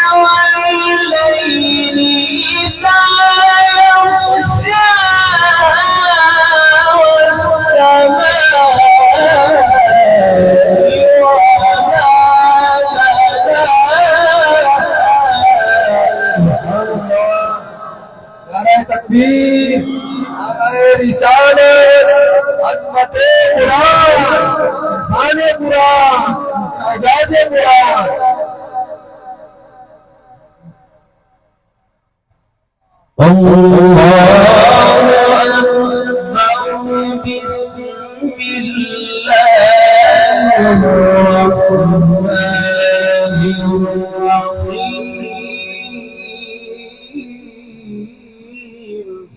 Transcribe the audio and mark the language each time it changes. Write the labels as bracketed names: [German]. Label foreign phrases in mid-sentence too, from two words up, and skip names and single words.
[Arabic] والليل إذا يغشاها. والسماء وما بناها. [Urdu] نعرۂ تکبیر، نعرۂ رسالت، عظمتِ قرآن، خانِ قرآن، اعجازِ قرآن. [Arabic] الله أكبر. بسم الله الرحمن الرحيم.